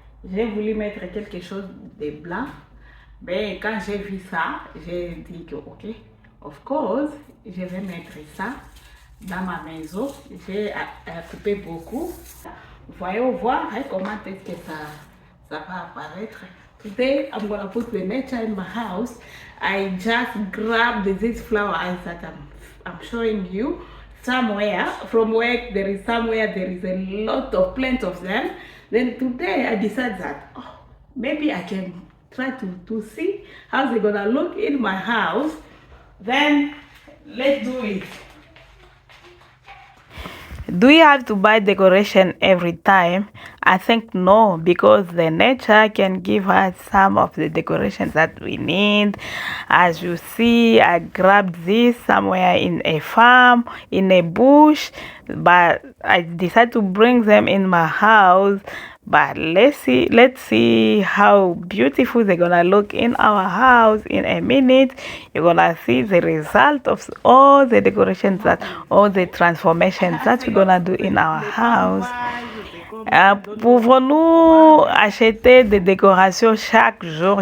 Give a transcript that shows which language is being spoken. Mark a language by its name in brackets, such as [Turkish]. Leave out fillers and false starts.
[French] J'ai voulu mettre quelque chose de blanc. Mais quand j'ai vu ça, j'ai dit que ok, [English] of course, [French] je vais mettre ça dans ma maison. J'ai coupé beaucoup. Voyons voir hein, comment est-ce que ça va apparaître. [English] Today I'm gonna put the nature in my house. I just grabbed these flowers that I'm showing you somewhere. From where there is a lot of plenty of them. Then today I decided that oh, maybe I can try to see how they're gonna look in my house. Then let's do it. Do you have to buy decoration every time? I think no, because the nature can give us some of the decorations that we need. As you see, I grabbed this somewhere in a farm, in a bush, but I decided to bring them in my house. But let's see how beautiful they're gonna look in our house in a minute. You're gonna see the result of all the decorations all the transformations that we're gonna do in our house. [French] Pouvons-nous acheter des décorations chaque jour?